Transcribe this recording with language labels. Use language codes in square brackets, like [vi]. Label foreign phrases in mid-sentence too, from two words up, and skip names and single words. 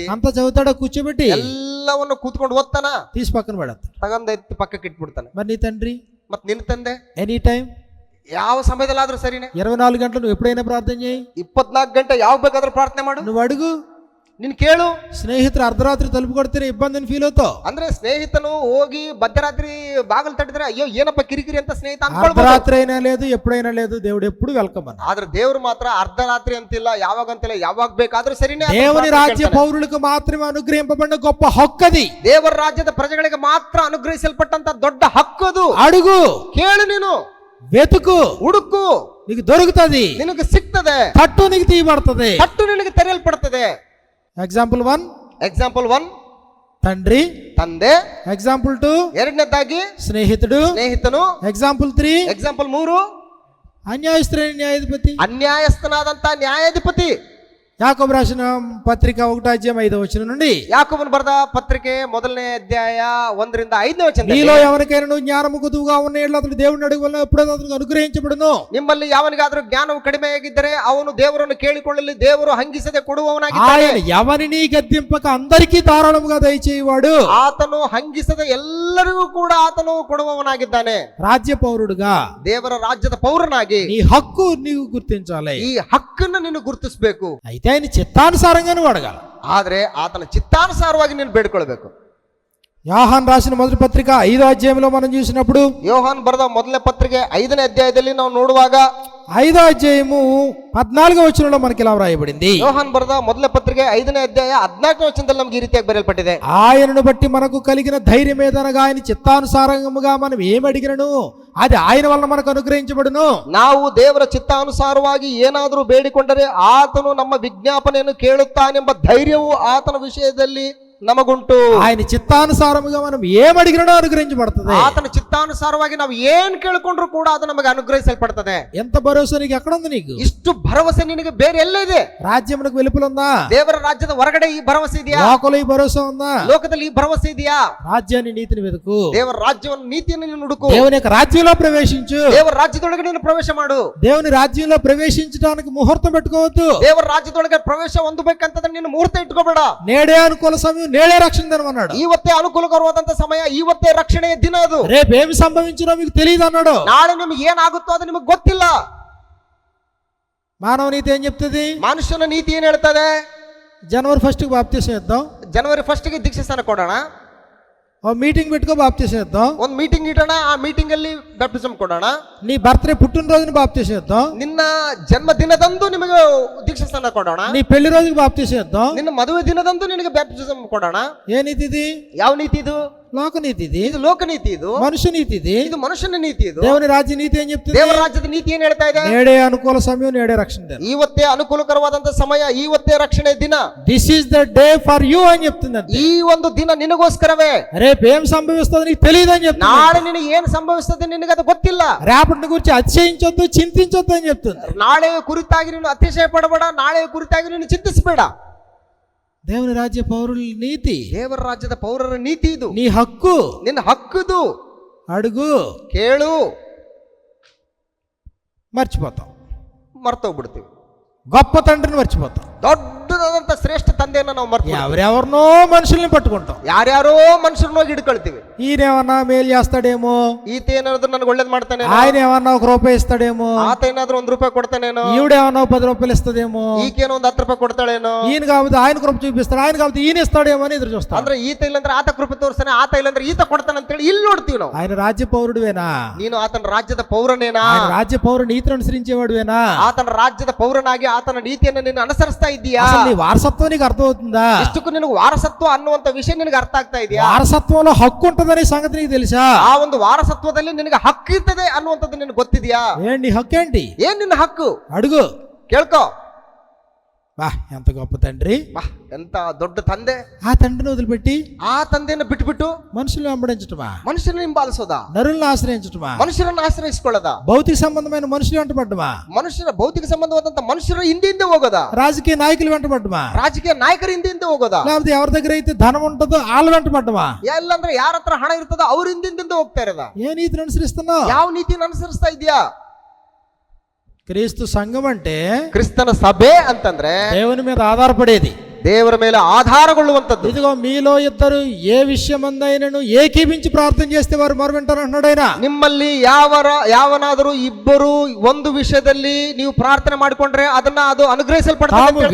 [te] అంత చదువుతాడో కూర్చోబెట్టి [kn] ಎಲ್ಲವನ್ನು ಕೂತ್ಕೊಂಡು ಓದ್ತಾನ, [te] తీసి పక్కన పడేస్తాడు. [kn] ತಗೊಂಡ ಎತ್ತಿ ಪಕ್ಕಕ್ಕೆ ಇಟ್ಬಿಡ್ತಾನೆ. [te] మరి నీ తండ్రి [kn] ಮತ್ ನಿನ್ನ ತಂದೆ [en] any time [kn] ಯಾವ ಸಮಯದಲ್ಲಾದ್ರೂ ಸರಿನೇ [te] 24 గంటలు నువ్వు ఎప్పుడైనా ప్రార్థన చేయి. [kn] 24 ಗಂಟೆ ಯಾವ ಬೇಕಾದ್ರೂ ಪ್ರಾರ್ಥನೆ ಮಾಡು. [te] నువ్వు అడుగు. [kn] ನೀನ್ ಕೇಳು. [te] స్నేహితులు అర్ధరాత్రి తలుపు కొడితే ఇబ్బందిని ఫీల్ అవుతావు. [kn] ಅಂದ್ರೆ ಸ್ನೇಹಿತನು ಹೋಗಿ ಮಧ್ಯರಾತ್ರಿ ಬಾಗಿಲು ತಟ್ಟಿದ್ರೆ ಅಯ್ಯೋ ಏನಪ್ಪ ಕಿರಿಕಿರಿ ಅಂತ ಸ್ನೇಹಿತ ಅನ್ಕೊಳ್ಬಹುದು. [te] అర్ధరాత్రి అయినా లేదు, ఎప్పుడైనా లేదు, దేవుడు ఎప్పుడు వెల్కమ్ అన్న. [kn] ಆದ್ರೆ ದೇವರು ಮಾತ್ರ ಅರ್ಧರಾತ್ರಿ ಅಂತಿಲ್ಲ, ಯಾವಾಗ ಅಂತಿಲ್ಲ, ಯಾವಾಗ ಬೇಕಾದ್ರೂ ಸರಿನೇ. [te] దేవుని రాజ్య పౌరులకు మాత్రమే అనుగ్రహింపబడిన గొప్ప హక్కది. [kn] ದೇವರ ರಾಜ್ಯದ ಪ್ರಜೆಗಳಿಗೆ ಮಾತ್ರ ಅನುಗ್ರಹಿಸಲ್ಪಟ್ಟಂತ ದೊಡ್ಡ ಹಕ್ಕದು. [te] అడుగు, [kn] ಕೇಳು, ನೀನು [te] వెతుకు, [kn] ಹುಡುಕು, [te] నీకు దొరుకుతుంది, [kn] ನಿನಗೆ ಸಿಗ್ತದೆ. [te] తట్టు నీకు తీయబడుతుంది, [kn] ತಟ್ಟು ನಿನಗೆ ತೆರೆಯಲ್ಪಡುತ್ತದೆ. [te] ఎగ్జాంపుల్ 1. [kn] ಎಕ್ಸಾಂಪಲ್ 1. [te] తండ్రి, [kn] ತಂದೆ. [te] ఎగ్జాంపుల్ 2 [kn] ಎರಡನೇದಾಗಿ [te] స్నేహితుడు, [kn] ಸ್ನೇಹಿತನು. [te] ఎగ్జాంపుల్ 3 [kn] ಎಕ್ಸಾಂಪಲ್ 3 [te] అన్యాయస్తుడైన న్యాయాధిపతి. [kn] ಅನ್ಯಾಯಸ್ಥನಾದಂತ ನ್ಯಾಯಾಧಿಪತಿ. [te] యాకోబు రాసిన పత్రిక 1:5 నుండి, [kn] ಯಾಕೋಬನು ಬರೆದ ಪತ್ರಿಕೆ 1ನೇ ಅಧ್ಯಾಯ 1ರಿಂದ 5ನೇ ವಚನ. [te] నీలో ఎవరికైనా జ్ఞానము కొదువుగా ఉన్న ఎడల అతడు దేవుని అడుగువల్ల ఎప్పుడో అతనికి అనుగ్రహించబడును. [kn] ನಿಮ್ಮಲ್ಲಿ ಯಾವನಿಗಾದರೂ ಜ್ಞಾನವು ಕಡಿಮೆಯಾಗಿದ್ದರೆ ಅವನು ದೇವರನ್ನು ಕೇಳಿಕೊಳ್ಳಲಿ, ದೇವರು ಹಂಗಿಸದೆ ಕೊಡುವವನಾಗಿದ್ದಾನೆ. [te] ఆయన ఎవరిని గద్దింపక అందరికీ ధారాళముగా దయచేయువాడు. [kn] ಆತನು ಹಂಗಿಸದೆ ಎಲ್ಲರಿಗೂ ಕೂಡ ಆತನು ಕೊಡುವವನಾಗಿದ್ದಾನೆ. [te] రాజ్య పౌరుడుగా [kn] ದೇವರ ರಾಜ್ಯದ ಪೌರನಾಗಿ [te] నీ హక్కు నీవు గుర్తించాలి. [kn] ಈ ಹಕ್ಕನ್ನು ನೀನು ಗುರುತಿಸಬೇಕು. [te] అయితే ఆయన చిత్తానుసారంగా నువ్వు అడగాలి. [kn] ಆದ್ರೆ ಆತನ ಚಿತ್ತಾನುಸಾರವಾಗಿ ನೀನು ಬೇಡಿಕೊಳ್ಬೇಕು. [te] యోహాను రాసిన మొదటి పత్రిక 5వ మనం చూసినప్పుడు, [kn] ಯೋಹಾನ್ ಬರೆದ 1ನೇ ಪತ್ರಿಕೆ 5ನೇ ಅಧ್ಯಾಯದಲ್ಲಿ ನಾವು ನೋಡುವಾಗ [te] 5వ అధ్యాయము 14వ మనకి ఇలా వ్రాయబడింది. [kn] ಯೋಹಾನ್ ಬರೆದ 1ನೇ ಪತ್ರಿಕೆ 5ನೇ ಅಧ್ಯಾಯ 14ನೇ ವಚನದಲ್ಲಿ ನಮಗೆ ಈ ರೀತಿಯಾಗಿ ಬರೆಯಲ್ಪಟ್ಟಿದೆ. [te] ఆయనను బట్టి మనకు కలిగిన ధైర్యం ఏదనగా ఆయన చిత్తానుసారంగా మనం ఏమి అడిగినను అది ఆయన వలన మనకు అనుగ్రహించబడును. [kn] ನಾವು ದೇವರ ಚಿತ್ತಾನುಸಾರವಾಗಿ ಏನಾದರೂ ಬೇಡಿಕೊಂಡರೆ ಆತನು ನಮ್ಮ ವಿಜ್ಞಾಪನೆಯನ್ನು ಕೇಳುತ್ತಾನೆಂಬ ಧೈರ್ಯವು ಆತನ ವಿಷಯದಲ್ಲಿ ನಮಗುಂಟು. [te] ఆయన చిత్తానుసారముగా మనం ఏం అడిగినో అనుగ్రహించబడుతుంది. [kn] ಆತನ ಚಿತ್ತಾನುಸಾರವಾಗಿ ನಾವು ಏನ್ ಕೇಳ್ಕೊಂಡ್ರು ಕೂಡ ಅದು ನಮಗೆ ಅನುಗ್ರಹಿಸಲ್ಪಡ್ತದೆ. [te] ఎంత భరోసా నీకు ఎక్కడ ఉంది? నీకు [kn] ಇಷ್ಟು ಭರವಸೆ ನಿನಗೆ ಬೇರೆ ಎಲ್ಲ ಇದೆ? [te] రాజ్యమునకు వెలుపల ఉందా? [kn] ದೇವರ ರಾಜ್ಯದ ಹೊರಗಡೆ ಈ ಭರವಸೆ ಇದೆಯಾ? [te] లోకలో ఈ భరోసా ఉందా? [kn] ಲೋಕದಲ್ಲಿ ಈ ಭರವಸೆ ಇದೆಯಾ? [te] రాజ్యాన్ని నీతిని వెతుకు. [kn] ದೇವರ ರಾಜ್ಯವನ್ನು ನೀತಿಯನ್ನು ನೀನು ಹುಡುಕು. [te] దేవుని యొక్క రాజ్యంలో ప్రవేశించు. [kn] ದೇವರ ರಾಜ್ಯದೊಳಗೆ ನೀನು ಪ್ರವೇಶ ಮಾಡು. [te] దేవుని రాజ్యంలో ప్రవేశించడానికి ముహూర్తం పెట్టుకోవద్దు. [kn] ದೇವರ ರಾಜ್ಯದೊಳಗೆ ಪ್ರವೇಶ ಹೊಂದಬೇಕಂತಂದ್ರೆ ನೀನು ಮುಹೂರ್ತ ಇಟ್ಕೋಬೇಡ. [te] నేడే అనుకూల సమయం, నేడే రక్షణ దినం అన్నాడు. [kn] ಇವತ್ತೇ ಅನುಕೂಲಕರವಾದಂತ ಸಮಯ, ಇವತ್ತೇ ರಕ್ಷಣೆಯ ದಿನ. ಅದು [te] రేపేమి సంభవించినో మీకు తెలియదు అన్నాడు. [kn] ನಾಳೆ ನಿಮಗೆ ಏನಾಗುತ್ತೋ ಅದು ನಿಮಗೆ ಗೊತ್ತಿಲ್ಲ. [te] మానవ నీతి ఏం చెప్తుంది? [kn] ಮನುಷ್ಯನ ನೀತಿ ಏನ್ ಹೇಳ್ತದೆ? [te] జనవరి 1కి బాప్తిసం ఇద్దాం, [kn] ಜನವರಿ 1ಗೆ ದೀಕ್ಷಾಸ್ನಾನ ಕೊಡೋಣ, [te] ఓ మీటింగ్ పెట్టుకో బాప్తిసం ఇద్దాం, [kn] ಒಂದು ಮೀಟಿಂಗ್ ಇಡೋಣ, ಆ ಮೀಟಿಂಗ್ ಅಲ್ಲಿ ಬ್ಯಾಪ್ಟಿಸಮ್ ಕೊಡೋಣ, [te] నీ బర్త్డే పుట్టినరోజుని బాప్తిసం ఇద్దాం, [kn] ನಿನ್ನ ಜನ್ಮದಿನದಂದು ನಿಮಗೆ ದೀಕ್ಷಾಸ್ನಾನ ಕೊಡೋಣ, [te] నీ పెళ్లి రోజుకి బాప్తిసం ఇద్దాం, [kn] ನಿನ್ನ ಮದುವೆ ದಿನದಂದು ನಿನಗೆ ಬ್ಯಾಪ್ಟಿಸಮ್ ಕೊಡೋಣ. [te] ఏ నీతి ఇది? [kn] ಯಾವ ನೀತಿ ಇದು? [te] లోక నీతి ఇది. [kn] ಇದು ಲೋಕ ನೀತಿ. ಇದು [te] మనుష్య నీతి ఇది. [kn] ಇದು ಮನುಷ್ಯನ ನೀತಿ. ಇದು [te] దేవుని రాజ్య నీతి ఏం చెప్తుంది? [kn] ದೇವರ ರಾಜ್ಯದ ನೀತಿ ಏನ್ ಹೇಳ್ತಾ ಇದೆ? [te] నేడే అనుకూల సమయం, నేడే రక్షణ దినం. [kn] ಇವತ್ತೇ ಅನುಕೂಲಕರವಾದಂತ ಸಮಯ, ಇವತ್ತೇ ರಕ್ಷಣೆ ದಿನ. [en] this is the day for you [te] అని చెప్తుంది. [kn] ಈ ಒಂದು ದಿನ ನಿನಗೋಸ್ಕರವೇ. [te] రేపు ఏం సంభవిస్తుందో నీకు తెలియదు అని చెప్తుంది. [kn] ನಾಳೆ ನಿನಗೆ ಏನ್ ಸಂಭವಿಸ್ತದೆ ನಿನಗೆ ಅದು ಗೊತ್ತಿಲ್ಲ. [te] రేపటిని గురించి అతిశయించొద్దు, చింతించొద్దు అని చెప్తుంది. [kn] ನಾಳೆ ಕುರಿತಾಗಿ ನೀನು ಅತಿಶಯ ಪಡಬೇಡ, ನಾಳೆ ಕುರಿತಾಗಿ ನೀನು ಚಿಂತಿಸಬೇಡ. [te] దేవుని రాజ్య పౌరుల నీతి, [kn] ದೇವರ ರಾಜ್ಯದ ಪೌರರ ನೀತಿ ಇದು. [te] నీ హక్కు, [kn] ನಿನ್ನ ಹಕ್ಕುದು. [te] అడుగు, [kn] ಕೇಳು, [te] మర్చిపోతాం. [kn] ಮರ್ತೋಗ್ಬಿಡ್ತೀವಿ. [te] గొప్ప తండ్రిని మర్చిపోతాం. [kn] ದೊಡ್ಡದಾದಂತ ಶ್ರೇಷ್ಠ ತಂದೆಯನ್ನ ನಾವು ಮರ್ತೀವಿ. [te] ఎవరెవరినో మనుషుల్ని పట్టుకుంటాం. [kn] ಯಾರ್ಯಾರೋ ಮನುಷ್ಯರನ್ನ ಹೋಗಿ ಹಿಡ್ಕೊಳ್ತೀವಿ. [te] ఈయనేమన్నా మేలు చేస్తాడేమో, [kn] ಈತ ಏನಾದ್ರು ನನಗೆ ಒಳ್ಳೇದ್ ಮಾಡ್ತಾನೆ, [te] ఆయన ఏమన్నా ₹1 ఇస్తాడేమో, [kn] ಆತ ಏನಾದ್ರು ₹1 ಕೊಡ್ತಾನೇನೋ, [te] ఈవిడేమన్నా ₹10 ఇస్తుందేమో, [kn] ಈಕೇನೋ ಒಂದು ₹10 ಕೊಡ್ತಾಳೇನೋ, [te] ఈయన కాబట్టి ఆయన కృప చూపిస్తాడు, ఆయన కాబట్టి ఈయన ఇస్తాడేమో అని ఎదురు చూస్తాం. [kn] ಅಂದ್ರೆ ಈತ ಇಲ್ಲಂದ್ರೆ ಆತ ಕೃಪೆ ತೋರಿಸ್ತಾನೆ, ಆತ ಇಲ್ಲಂದ್ರೆ ಈತ ಕೊಡ್ತಾನೆ ಅಂತೇಳಿ ಇಲ್ಲಿ ನೋಡ್ತೀವಿ ನಾವು. [te] ఆయన రాజ్య పౌరుడువేనా? [kn] ನೀನು ಆತನ ರಾಜ್ಯದ ಪೌರನೇನಾ? [te] ఆయన రాజ్య పౌరు నీతిని అనుసరించేవాడువేనా? [kn] ಆತನ ರಾಜ್ಯದ ಪೌರನಾಗಿ ಆತನ ನೀತಿಯನ್ನು ನೀನು ಅನುಸರಿಸ್ತಾ ಇದ್ದೀಯಾ? [te] అసలు నీ వారసత్వం నీకు అర్థమవుతుందా? [kn] ಇಷ್ಟಕ್ಕೂ ನಿನಗೆ ವಾರಸತ್ವ ಅನ್ನುವಂತ ವಿಷಯ ನಿನಗೆ ಅರ್ಥ ಆಗ್ತಾ ಇದೆಯಾ? [te] వారసత్వంలో హక్కు ఉంటుందనే సంగతి నీకు తెలుసా? [kn] ಆ ಒಂದು ವಾರಸತ್ವದಲ್ಲಿ ನಿನಗೆ ಹಕ್ಕು ಇರ್ತದೆ ಅನ್ನುವಂಥದ್ದು ನಿನಗೆ ಗೊತ್ತಿದೆಯಾ? [te] ఏంటి హక్కు? ఏంటి? [kn] ಏನ್ ನಿನ್ನ ಹಕ್ಕು? [te] అడుగు, [kn] ಕೇಳ್ಕೋ. [te] బా ఎంత గొప్ప తండ్రి, [kn] ಎಂತ ದೊಡ್ಡ ತಂದೆ. [te] ఆ తండ్రిని వదిలిపెట్టి [kn] ಆ ತಂದೆಯನ್ನು ಬಿಟ್ಬಿಟ್ಟು [te] మనుషులను వెంబడించటమా? [kn] ಮನುಷ್ಯನ ಹಿಂಬಾಲಿಸೋದಾ? [te] నరులను ఆశ్రయించటమా? [kn] ಮನುಷ್ಯರನ್ನು ಆಶ್ರಯಿಸಿಕೊಳ್ಳೋದಾ? [te] భౌతిక సంబంధమైన మనుషులు వెంటబడ్డమా? [kn] ಮನುಷ್ಯರ ಭೌತಿಕ ಸಂಬಂಧವಾದಂತ ಮನುಷ್ಯರ ಹಿಂದೆ ಹೋಗೋದಾ? [te] రాజకీయ నాయకులు వెంటబడ్డమా? [kn] ರಾಜಕೀಯ ನಾಯಕರ ಹಿಂದೆ ಹೋಗೋದಾ? [te] లేకపోతే ఎవరి దగ్గర అయితే ధనం ఉంటుందో వాళ్ళు వెంటబడ్డమా? [kn] ಎಲ್ಲಂದ್ರೆ ಯಾರ ಹತ್ರ ಹಣ ಇರ್ತದೋ ಅವ್ರ ಹಿಂದಿಂದ ಹೋಗ್ತಾ ಇರೋದಾ? [te] ఏ నీతిని అనుసరిస్తున్నావు? [kn] ಯಾವ ನೀತಿಯನ್ನು ಅನುಸರಿಸ್ತಾ ಇದೆಯಾ? [te] క్రీస్తు సంఘం అంటే [kn] ಕ್ರಿಸ್ತನ ಸಭೆ ಅಂತಂದ್ರೆ [te] దేవుని మీద ఆధారపడేది, [kn] ದೇವರ ಮೇಲೆ ಆಧಾರಗೊಳ್ಳುವಂತದ್ದು. [te] ఇదిగో మీలో ఇద్దరు ఏ విషయమందైనను ఏకీభించి ప్రార్థన చేస్తే వారు మొరవింటారు అన్నాడు ఆయన. [kn] ನಿಮ್ಮಲ್ಲಿ ಯಾವನಾದರೂ ಇಬ್ಬರು ಒಂದು ವಿಷಯದಲ್ಲಿ ನೀವು ಪ್ರಾರ್ಥನೆ ಮಾಡಿಕೊಂಡ್ರೆ ಅದನ್ನ ಅದು ಅನುಗ್ರಹಿಸಲ್ಪಡ್ತದೆ.